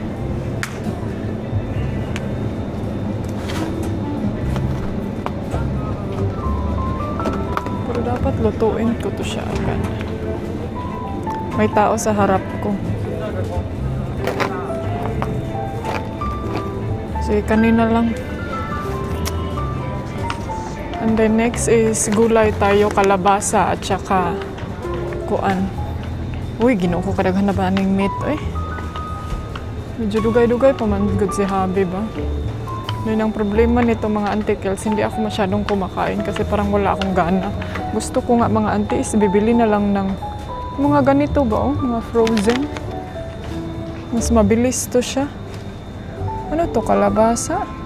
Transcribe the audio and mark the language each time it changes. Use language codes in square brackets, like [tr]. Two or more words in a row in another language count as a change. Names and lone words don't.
[tl] Pero dapat lutuin ko to siya agad. May tao sa harap ko. So, kanina lang. And then next is gulay tayo, kalabasa at saka kuan. [ceb] Uy, ginoo ko kadaghan na ba ning meat eh. Medyo dugay-dugay pa man good si Habi ba. [tl] Yun ang problema nito mga antikels, hindi ako masyadong kumakain kasi parang wala akong gana. Gusto ko nga mga aunties, bibili na lang ng mga ganito ba oh, mga frozen. Mas mabilis to siya. Ano to, kalabasa?